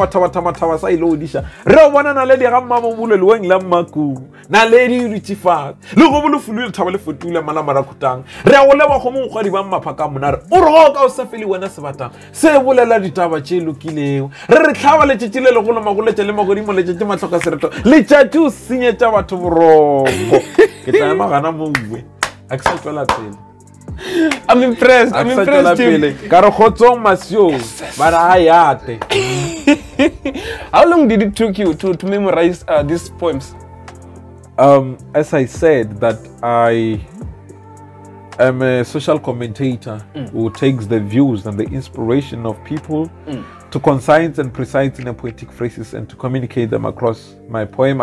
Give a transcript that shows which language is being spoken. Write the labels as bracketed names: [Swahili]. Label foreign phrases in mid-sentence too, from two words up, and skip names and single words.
[Northern Sotho] mathabathaba sa ile o diša re o bonana le diga mmamobolo leweng la mmakubu na le diritifatse le go bolofulu le thaba le fotule malamarakutang re a go leba go mogwadi ba mmapaka monare o re go ka o sa fele wena sebatang se bolela ditaba tše lokilego re tlhaba letšetše le legolo magoletša le magodimo letšetše matlhoka sereto letšatši o senyetša batho boroko ke tla ema gana moue a ke sa tswela pele. [English] I'm impressed. Tim. How long did it take you to memorize these poems? As I said, that I am a social commentator who takes the views and the inspiration of people to concise and precise in a poetic phrases and to communicate them across my poem.